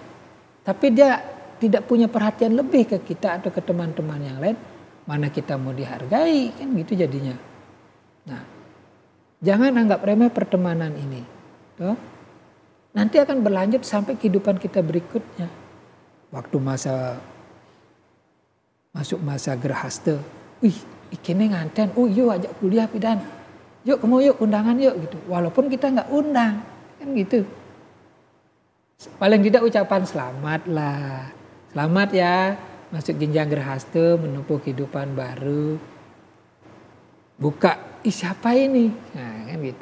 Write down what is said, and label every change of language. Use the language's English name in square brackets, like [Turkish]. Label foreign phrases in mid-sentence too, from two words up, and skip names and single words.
[Indonesian] Tapi dia tidak punya perhatian lebih ke kita atau ke teman-teman yang lain. Mana kita mau dihargai, kan gitu jadinya. Nah, jangan anggap remeh pertemanan ini. Tuh. Nanti akan berlanjut sampai kehidupan kita berikutnya. Waktu masuk masa gerhasta, [Balinese] ikine nganten, [Indonesian] yuk ajak kuliah pidan, yuk kamu yuk undangan yuk gitu. Walaupun kita nggak undang, kan gitu. Paling tidak ucapan selamat lah, selamat ya masuk jenjang gerhasta, menempuh kehidupan baru. Buka, siapa ini? Nah kan gitu.